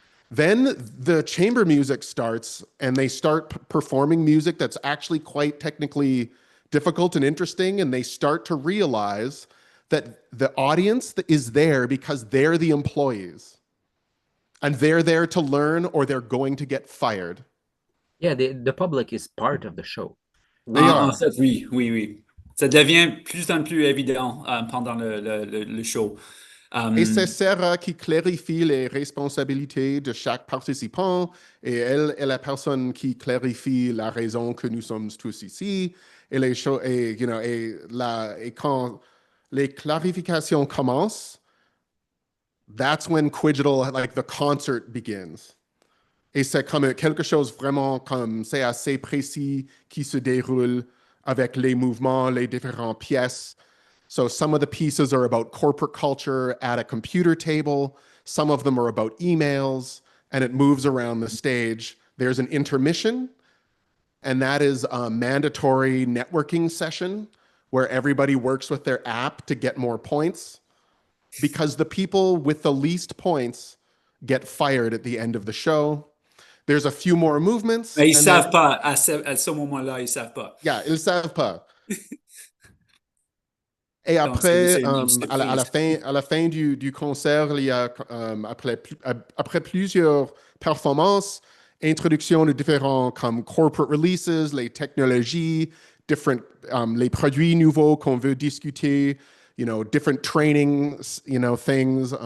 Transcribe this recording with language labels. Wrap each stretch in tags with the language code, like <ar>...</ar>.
<en>Then the chamber music starts, and they start performing music that's actually quite technically difficult and interesting, and they start to realize that the audience is there because they're the employees, and they're there to learn or they're going to get fired. Yeah, the public is part of the show.</en> <fr>En fait, oui. Ça devient plus en plus évident pendant le show. Et c'est Sarah qui clarifie les responsabilités de chaque participant, et elle est la personne qui clarifie la raison que nous sommes tous ici, et les choses, et quand les clarifications commencent,</fr> <en>that's when Quigital, like the concert begins.</en> <fr>Et c'est comme quelque chose vraiment comme, c'est assez précis qui se déroule avec les mouvements, les différentes pièces.</fr> <en>So some of the pieces are about corporate culture at a computer table. Some of them are about emails, and it moves around the stage. There's an intermission, and that is a mandatory networking session where everybody works with their app to get more points, because the people with the least points get fired at the end of the show. There's a few more movements.</en> <fr>Mais ils savent pas, à ce moment-là, ils savent pas. Yeah, ils savent pas. Et après, à la fin du concert, il y a, après plusieurs performances, introduction de différents comme</fr> <en>corporate releases,</en> <fr>les technologies, les produits nouveaux qu'on veut discuter,</fr> <en>different training, things.</en>